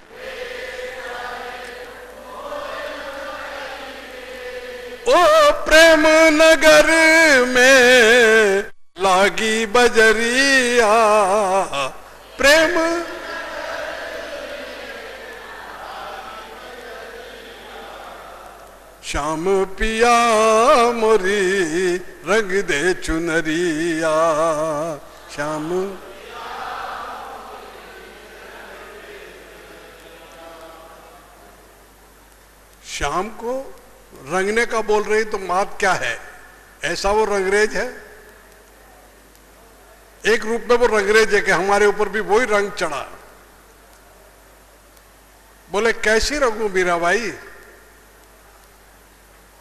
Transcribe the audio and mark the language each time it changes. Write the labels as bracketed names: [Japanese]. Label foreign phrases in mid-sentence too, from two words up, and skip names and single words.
[Hindi] ओ प्रेम नगर में लागी बजरिया, प्रेम श्याम पिया मोरी रंग दे चुनरिया, श्याम। श्याम को रंगने का बोल रही तो बात क्या है? ऐसा वो रंगरेज है? एक रूप में वो रंगरेज है कि हमारे ऊपर भी वही रंग चढ़ा। बोले कैसी रंगू मीराबाई?